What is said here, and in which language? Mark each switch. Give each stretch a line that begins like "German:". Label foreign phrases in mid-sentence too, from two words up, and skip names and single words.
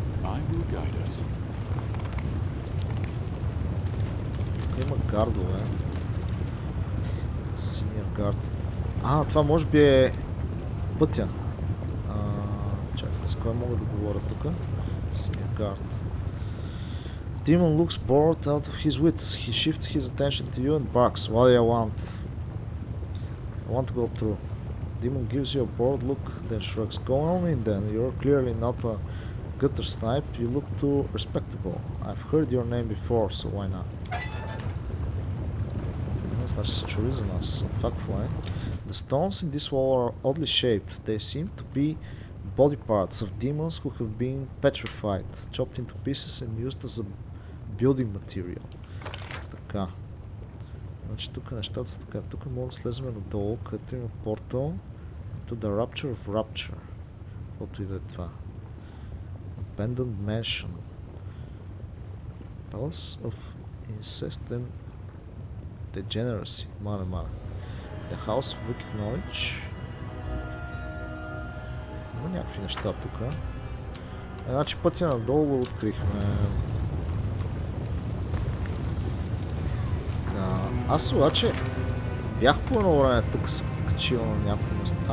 Bulgarian: Тук има гардове. Синия гард. Това може би е пътя. Чакайте, с кой мога да говоря тук? Синия гард.
English: Demon looks bored out of his wits. He shifts his attention to you and barks. What do you want? I want to go through. Demon gives you a bored look, then shrugs. Go on in then. You're clearly not a gutter snipe. You look too respectable. I've heard your name before, so why not?
Bulgarian: Значи се чули за нас. Това какво е?
English: The stones in this wall are oddly shaped. They seem to be body parts of demons who have been petrified, chopped into pieces and used as a building material.
Bulgarian: Така. Значи тук нещата са така. Тук мога да слезем надолу, където има портал
English: to the Rapture of Rapture.
Bulgarian: Каквото и да е това. Abandoned Mansion. Palace of Incest and Degeneracy. Мале. The House of Wicked Knowledge. Има някакви неща тук. Значи пътя надолу го открихме. Аз обаче бях по едно време тук се качил на някакво место.